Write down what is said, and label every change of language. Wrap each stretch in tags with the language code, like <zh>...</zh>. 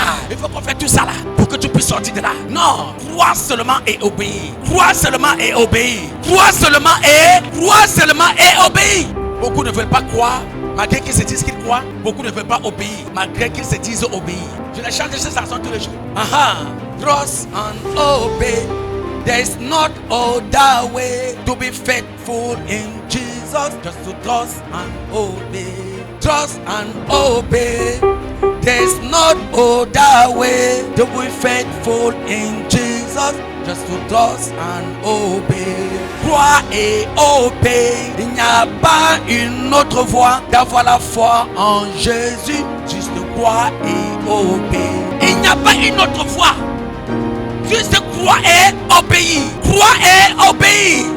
<fr>Il faut qu'on fasse tout ça là pour que tu puisses sortir de là. Non, crois seulement et obéis. Crois seulement et obéis. Crois seulement et obéis. Beaucoup ne veulent pas croire. Malgré qu'ils se disent qu'ils croient, beaucoup ne veulent pas obéir. Malgré qu'ils se disent obéir. Je les chante ces chansons tous les jours.</fr> <en>Trust and obey. There is not other way to be faithful in Jesus. Just to trust and obey. Trust and obey. There is not other way to be faithful in Jesus. Just to trust and obey.</en> <fr>Crois et obéis. Il n'y a pas une autre voie d'avoir la foi en Jésus. Juste crois et obéis. Il n'y a pas une autre voie. Juste crois et obéis. Crois et obéis.</fr>